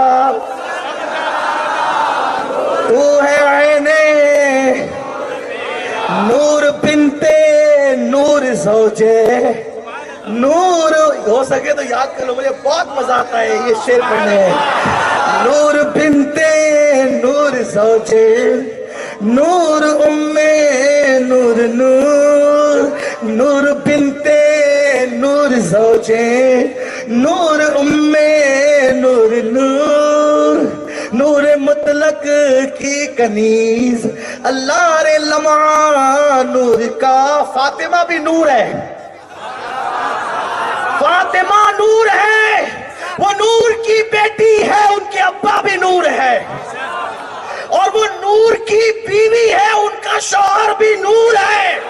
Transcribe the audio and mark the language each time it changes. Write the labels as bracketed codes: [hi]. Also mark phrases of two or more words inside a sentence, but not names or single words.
[ur] تو ہے عین نور بنتے نور زوجے نور ہو سکے تو یاد کر لو مجھے بہت مزہ آتا ہے یہ شعر پڑھنے میں نور بنتے نور زوجے نور نور نور نور بنتے نور زوجے نور نور نور نور مطلق کی کنیز اللہ رے لمعہ نور کا فاطمہ بھی نور ہے فاطمہ نور ہے وہ نور کی بیٹی ہے ان کے ابا بھی نور ہے اور وہ نور کی بیوی ہے ان کا شوہر بھی نور ہے